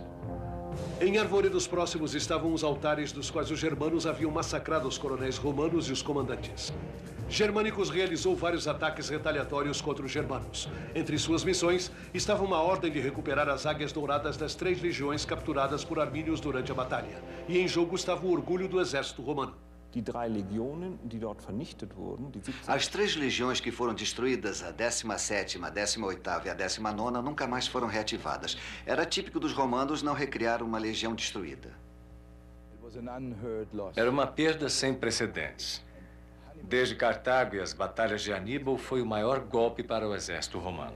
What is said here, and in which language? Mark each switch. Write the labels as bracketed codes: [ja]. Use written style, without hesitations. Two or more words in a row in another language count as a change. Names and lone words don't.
[pt] Em arvoredos próximos estavam os altares dos quais os germanos haviam massacrado os coronéis romanos e os comandantes. Germânicos realizou vários ataques retaliatórios contra os germanos. Entre suas missões estava uma ordem de recuperar as águias douradas das 3 legiões capturadas por Arminius durante a batalha. E em jogo estava o orgulho do exército romano. [de] Die 3 Legionen, die dort vernichtet wurden, die 17... [pt] As 3 legiões que foram destruídas, a 17ª, a 18ª e a 19ª, nunca mais foram reativadas. Era típico dos romanos não recriar uma legião destruída. Era uma perda sem precedentes. Desde Cartago e as batalhas de Aníbal, foi o maior golpe para o exército romano.